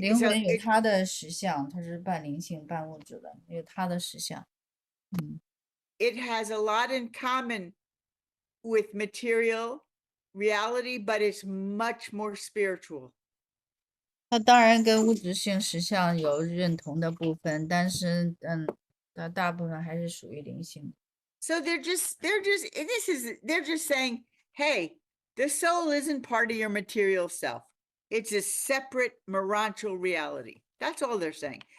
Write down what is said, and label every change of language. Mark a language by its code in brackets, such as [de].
[zh] 灵魂有它的实相，它是半灵性半物质的，有它的实相。 [en] it has a lot in common with material, reality, but it's much more spiritual. [zh] 它当然跟物质性实相有认同的部分，但是它大部分还是属于灵性。 [en] So they're just they're just saying, hey, the soul isn't part of your material self. It's a separate morantial reality. That's all they're saying.